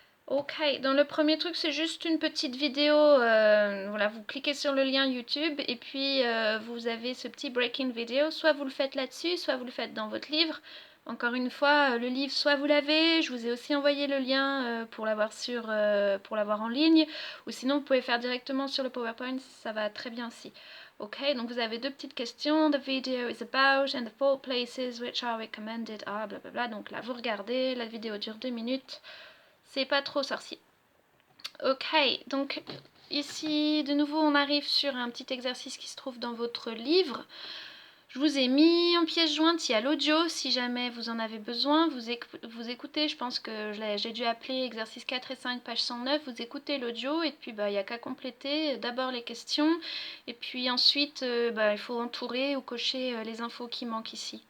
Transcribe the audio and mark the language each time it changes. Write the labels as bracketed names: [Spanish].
[French] Ok, dans le premier truc, c'est juste une petite vidéo. Voilà, vous cliquez sur le lien YouTube et puis vous avez ce petit breaking video. Soit vous le faites là-dessus, soit vous le faites dans votre livre. Encore une fois, le livre, soit vous l'avez. Je vous ai aussi envoyé le lien pour l'avoir pour l'avoir en ligne. Ou sinon, vous pouvez faire directement sur le PowerPoint. Ça va très bien aussi. Ok, donc vous avez deux petites questions. [English] The video is about and the 4 places which are recommended are blablabla. [French] Donc là, vous regardez. La vidéo dure 2 minutes. C'est pas trop sorcier. Ok, donc ici de nouveau on arrive sur un petit exercice qui se trouve dans votre livre. Je vous ai mis en pièce jointe, il y a l'audio, si jamais vous en avez besoin, vous écoutez, je pense que j'ai dû appeler exercice 4 et 5, page 109, vous écoutez l'audio et puis il n'y a qu'à compléter d'abord les questions et puis ensuite il faut entourer ou cocher les infos qui manquent ici.